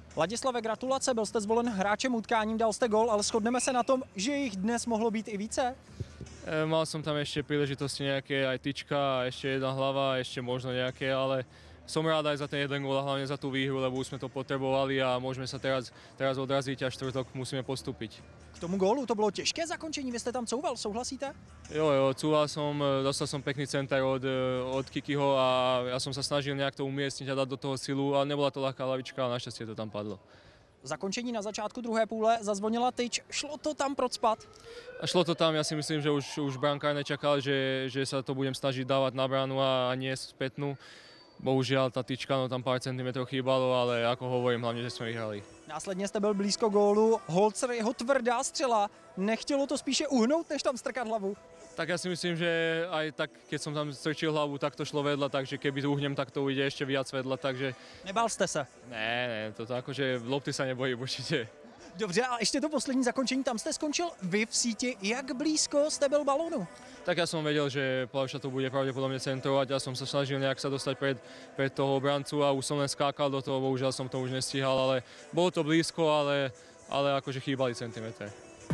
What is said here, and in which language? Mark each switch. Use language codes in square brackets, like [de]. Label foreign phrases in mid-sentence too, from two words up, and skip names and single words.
[cs] Ladislave, gratulace, byl jste zvolen hráčem utkáním, dal jste gól, ale shodneme se na tom, že jich dnes mohlo být i více? [sk] Mal som tam ešte príležitosti nejaké, aj tyčka, a ešte jedna hlava, ešte možno nejaké, ale som rád aj za ten jeden gól a hlavne za tú výhru, lebo už sme to potrebovali a môžeme sa teraz odraziť a štvrtok musíme postúpiť. [cs] K tomu gólu to bylo těžké zakončení, vy jste tam couval, souhlasíte? [sk] Jo, cúval som, dostal som pekný center od Kikiho a ja som sa snažil nejak to umiestniť a dať do toho silu a nebola to ľahká hlavička, ale našťastie to tam padlo. [cs] Zakončení na začátku druhé půle, zazvonila tyč, šlo to tam procpat? [sk] A šlo to tam, ja si myslím, že už brankár nečakal, že sa to budem snažiť dávať na bránu a nie spätnú. Bohužiaľ tá tyčka, no tam pár centimetrov chýbalo, ale ako hovorím, hlavne, že sme vyhrali. [cs] Následně jste byl blízko gólu, Holzer, jeho tvrdá střela, nechtělo to spíše uhnout, než tam strkat hlavu? [sk] Tak ja si myslím, že aj tak, keď som tam strčil hlavu, tak to šlo vedľa, takže keby uhnem, tak to ujde ešte viac vedľa, takže... [cs] Nebál jste se? [sk] Ne, toto akože lopty sa nebojím určite. [cs] Dobře, a ještě to poslední zakončení, tam jste skončil vy v síti, jak blízko jste byl balónu? [sk] Tak ja som vedel, že Plavša to bude pravdepodobne centrovať, ja som sa snažil nejak sa dostať pred toho obrancu a už som len skákal do toho, bohužiaľ som to už nestíhal, ale bolo to blízko, ale akože chýbali centimetre.